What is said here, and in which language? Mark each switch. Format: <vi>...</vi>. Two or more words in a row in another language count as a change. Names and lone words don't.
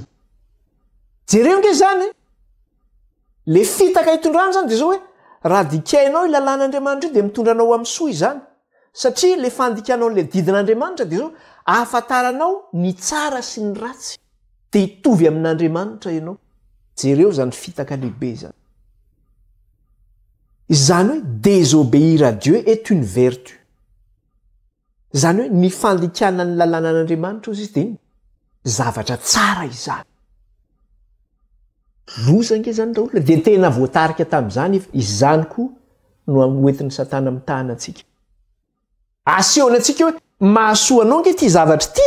<mg>Jereo nge zany le fitaka hitondrana zany de zao hoe raha dikainao ilalàn'Andriamanitra io de mitondra anao amin'ny soa izany, satria le fandikanao le didin'Andriamanitra de zao ahafantaranao ny tsara sy ny ratsy de hitovy amin'Andriamanitra ianao. Jereo zany fitaka lehibe zany. Izany hoe</mg> <fr>désobéir à Dieu est une vertu.</fr> <mg>Zany hoe ny fandikana ny lalànan'Andriamanitra izy de zavatra tsara izany. Lozange zany daholo de tena voatarika tamin'izany izany koa no hoentin'ny Satana mitahana antsika. Asehony antsika hoe mahasoa anao nge ty zavatra ty.</mg>